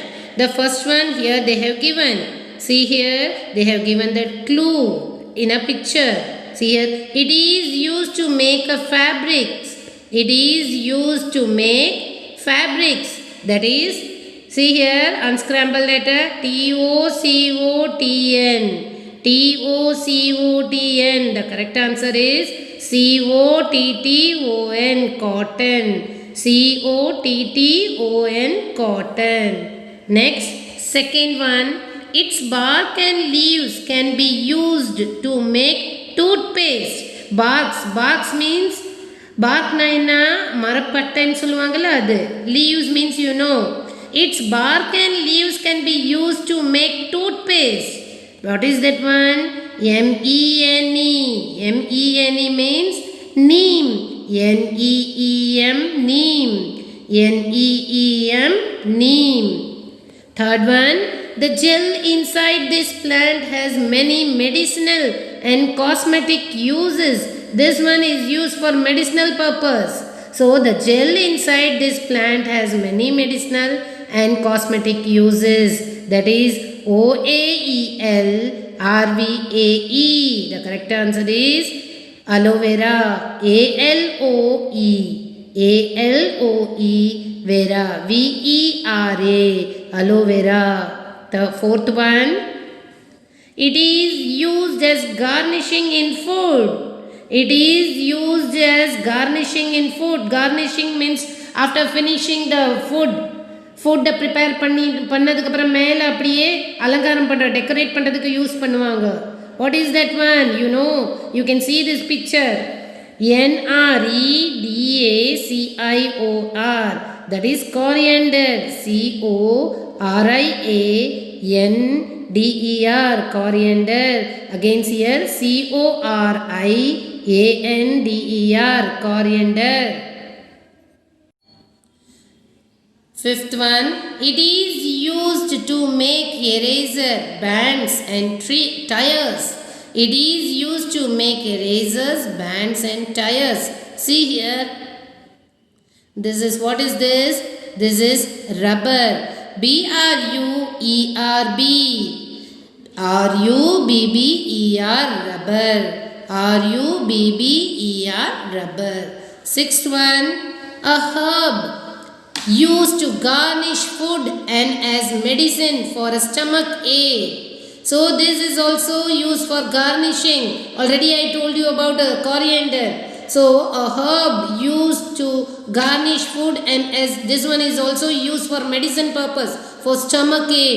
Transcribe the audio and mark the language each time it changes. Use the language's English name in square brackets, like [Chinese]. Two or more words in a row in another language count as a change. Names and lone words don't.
[English] The first one here they have given. See here, they have given the clue in a picture. See here, it is used to make a fabrics. It is used to make fabrics. That is, see here, unscramble letter T-O-C-O-T-N. T-O-C-O-T-N. The correct answer is C-O-T-T-O-N, cotton. C-O-T-T-O-N, cotton. Next, second one, its bark and leaves can be used to make toothpaste. Barks means bark [Tamil] என்ன மரப்பட்டைன்னு சொல்லுவாங்கல்ல அது. [English] Leaves means you know. Its bark and leaves can be used to make toothpaste. What is that one? M-E-N-E. M-E-N-E means neem. N-E-E-M, neem. N-E-E-M, neem. Third one, the gel inside this plant has many medicinal and cosmetic uses. This one is used for medicinal purpose. So the gel inside this plant has many medicinal and cosmetic uses. That is O-A-E-L-R-V-A-E. The correct answer is aloe vera. A-L-O-E. A-L-O-E vera. V-E-R-A. Aloe vera. The fourth one, it is used as garnishing in food. It is used as garnishing in food. Garnishing means after finishing the [Tamil] ஃபுட்டை ப்ரிப்பேர் பண்ணதுக்கப்புறம் மேலே அப்படியே அலங்காரம் பண்ணுற டெக்கரேட் பண்ணுறதுக்கு யூஸ் பண்ணுவாங்க. [English] What is that one? You know, you can see this picture. N-R-E-D-A-C-I-O-R. That is coriander. C-O-R-I-A-N-D-E-R. Coriander. Again here C-O-R-I-A-N-D-E-R. Coriander. Fifth one, it is used to make eraser, bands and tires. It is used to make erasers, bands and tires. See here, this is, what is this? This is rubber. B-R-U-E-R-B. R-U-B-B-E-R, rubber. R-U-B-B-E-R, rubber. Sixth one, a herb used to garnish food and as medicine for a stomach ache. So this is also used for garnishing. Already I told you about coriander. So a herb used to garnish food, and as this one is also used for medicine purpose, for stomach ache.